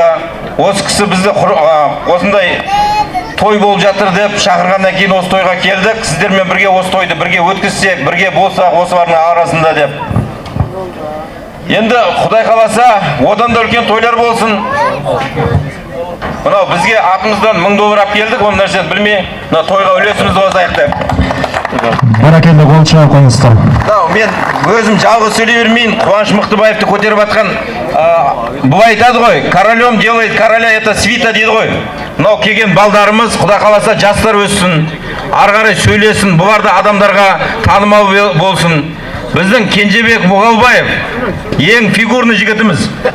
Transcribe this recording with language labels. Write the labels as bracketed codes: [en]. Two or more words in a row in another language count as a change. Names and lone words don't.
[kk] Осы кісі бізді осындай той болып жатыр деп шақырғаннан кейін осы тойға келдік. Сіздермен бірге осы тойды бірге өткізсек, бірге болсақ осылардың арасында деп. Енді Құдай қаласа, одан да үлкен тойлар болсын. Мынау бізге атымыздан $1000 алып келдік, оны нәрсені білмей, мына тойға үлесімізді қосайық деп. [uz] Barakalla qo'l chop qo'yingizlar. [kk] Мен өзім жалғыз сөйлей бермейін, Қуаныш Мықтыбаевты көтеріп жатқан бұлай айтады ғой, [ru] королем делает короля, это свита [kk] дейді ғой. Мынау келген балдарымыз, Құдай қаласа жастар өссін, ары қарай сөйлесін, бұлар да адамдарға танымал болсын. Біздің Кенжебек Мұғалбаев ең фигурный жігітіміз.